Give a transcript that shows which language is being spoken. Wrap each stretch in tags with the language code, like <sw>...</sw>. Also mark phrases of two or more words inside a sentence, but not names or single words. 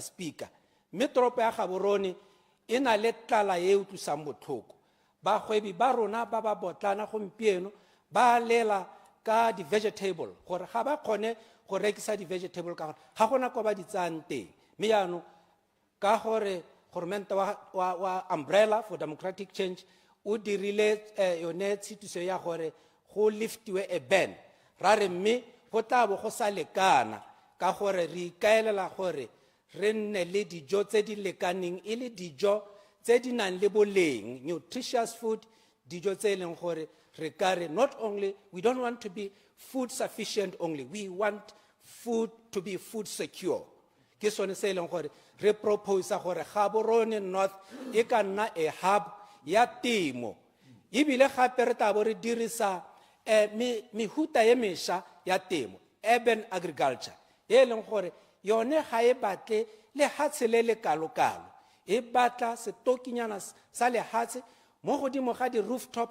<tn>Speaker mme toropo ya Gaborone e na le tlala e utlwisang botlhoko bagwebi ba rona ba ba botlana gompieno ba lela ka di vegetable gore ga ba kgone go rekisa di vegetable ka gore ga gona ko ba di tsang teng mme yaanong ka gore goromente wa umbrella for democratic change o dirile yone tshitiso ya gore go liftiwe a ban ra re mme go tla bo go sa lekana ka gore re ikaelela gore re nne le dijo tse di lekaneng e le dijo tse di nang le boleng</tn> <en>nutritious food</en> <tn>dijo tse leng gore re kare</tn> <en>not only we don't want to be food sufficient only we want food to be food secure</en> <tn>ke sone se leng gore re propose gore Gaborone North e ka nna</tn> <en>a hub</en> <tn>ya temo ebile gape re tabo re dirisa mehuta ye mesha ya temo,</tn> <en>urban agriculture,</en> <tn>e leng gore yone ga e batle lehatshe le le kalo-kalo, e batla setokinyana sa lehatshe mo godimo ga di rooftop</tn>